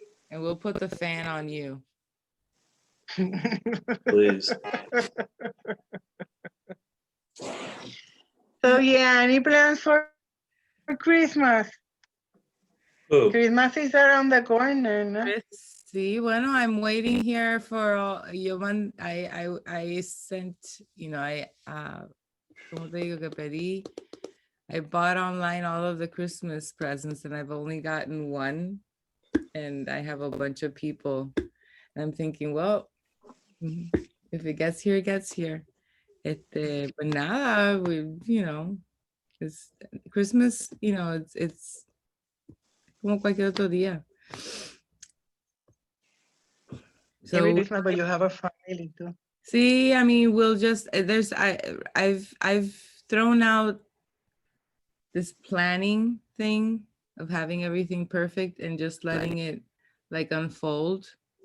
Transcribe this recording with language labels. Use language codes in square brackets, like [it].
[en] And we'll put the fan on you. Please. So yeah, any plans for Christmas? Oh, Christmas is around the corner, no? [es] Sí, bueno, [en] I'm waiting here for I sent, [es] ¿cómo te digo que pedí? [en] I bought online all of the Christmas presents and I've only gotten one. And I have a bunch of people. And I'm thinking, well, if it gets here, it gets here. But [es] nada, [en] it's Christmas, it's [es] como cualquier otro día. [en] Every So Christmas, but you have a family too. see, I mean, we'll just I've thrown out this planning thing of having everything perfect and just letting it like unfold.